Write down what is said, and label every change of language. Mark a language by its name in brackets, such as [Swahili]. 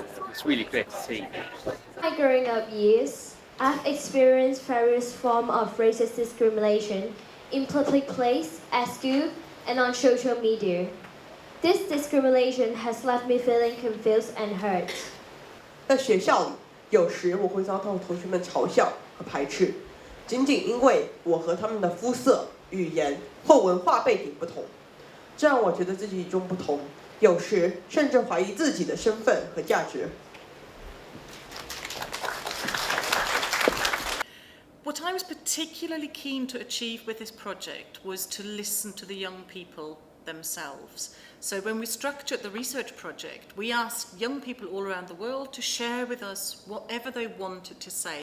[English] It's really great to see. My growing up years, I've experienced various forms of racist discrimination in public place, at school, and on social media. This discrimination has left me feeling confused and hurt. [Chinese] 在学校里，有时我会遭到同学们嘲笑和排斥，仅仅因为我和他们的肤色、语言或文化背景不同，这让我觉得自己与众不同，有时甚至怀疑自己的身份和价值。 [English] What I was particularly keen to achieve with this project was to listen to the young people themselves. So when we structured the research project, we asked young people all around the world to share with us whatever they wanted to say.